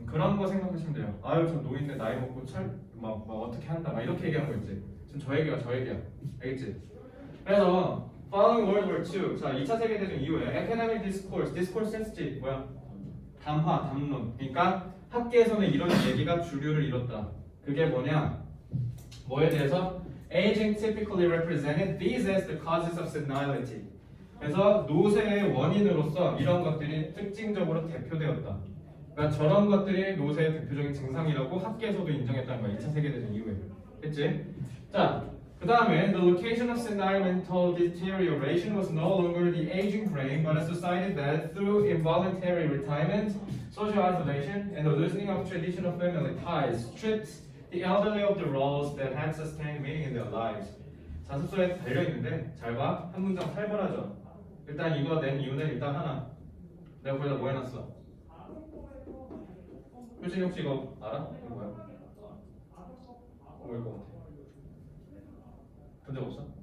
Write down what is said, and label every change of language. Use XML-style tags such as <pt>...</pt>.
<ko>그런 거 생각하시면 돼요. 아유 저 노인네 나이 먹고 어떻게 한다 이렇게 얘기하는 거 있지. 지금 저 얘기야. 알겠지? 그래서</ko> <en>Following World War II,</en> <ko>자 2차 세계대전 이후에</ko> <en>Academic Discourse</en> <ko>뭐야? 담론. 그러니까 학계에서는 이런 얘기가 주류를 이뤘다. 그게 뭐냐? 뭐에 대해서?</ko> <en>Aging typically represented these as the causes of senility.</en> <ko>그래서 노쇠의 원인으로서 이런 것들이 특징적으로 대표되었다. 그러니까 저런 것들이 노쇠의 대표적인 증상이라고 학계에서도 인정했다는 거야. 2차 세계대전 이후에. 됐지?</ko> <en>자, 그 다음에 the location of senile mental deterioration was no longer the aging brain, but a society that through involuntary retirement, social isolation, and the loosening of traditional family ties stripped the elderly of the roles that had sustained meaning in their lives.</en> <ko>자습서에 달려있는데 잘 봐. 한 문장 살벌하죠. 일단 이거 낸 이유는 일단 하나. 내가 거기다 뭐 해놨어? 효진이 혹시 이거 알아? 이거 뭐야? 뭐일 것 같아? 본 적 없어?</ko>